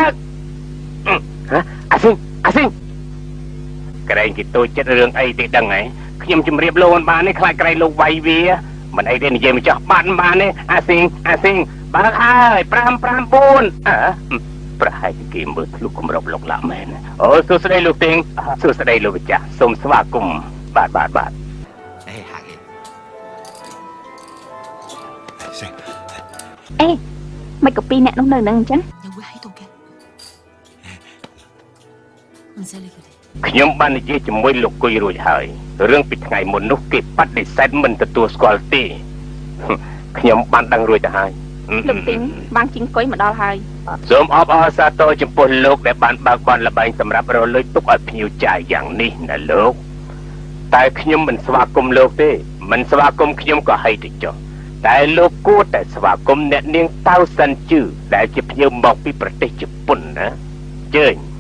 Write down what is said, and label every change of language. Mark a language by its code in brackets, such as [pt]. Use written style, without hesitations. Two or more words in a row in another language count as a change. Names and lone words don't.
[km] អាស៊ីងក្រែងគេតូចចិត្តរឿងអីទេដឹងហ៎ខ្ញុំជម្រាបលោកបាននេះខ្លាចក្រែងលោកវាយវាមិនអីទេនិយាយមកចោះបានទេអាស៊ីងបើកហើយ5 5 4ប្រហែលជាគេមើលធ្លុះគម្របលោកឡាមែនអូសួស្ដីលោកទីងសួស្ដីលោកម្ចាស់សូមស្វាគមន៍បាទ [yue] 誒，客氣。成 [km] អេមិនក៏ពីរអ្នកនោះនៅនឹងអញ្ចឹង [yue] 又會喺度嘅，唔使理佢哋。 [km] ខ្ញុំបាននិយាយជាមួយលោកគុយរួចហើយរឿងពីថ្ងៃមុននោះគេបដិសេធមិនទទួលស្គាល់ទេខ្ញុំបានដឹងរួចទៅហើយ លោកទីងបានជីងកុយមកដល់ហើយ សូមអបអរសាទរចំពោះលោកដែលបានបើកបនលបែងសម្រាប់រលួយទុកឲ្យភ្ញៀវចាយយ៉ាងនេះណាលោកតែខ្ញុំមិនស្វាគមន៍លោកទេមិនស្វាគមន៍ខ្ញុំក៏ហីទៅចុះតែលោកគួរតែស្វាគមន៍អ្នកនាងតៅសិនជឺដែលជាភ្ញៀវមកពីប្រទេសជប៉ុនណាជើញ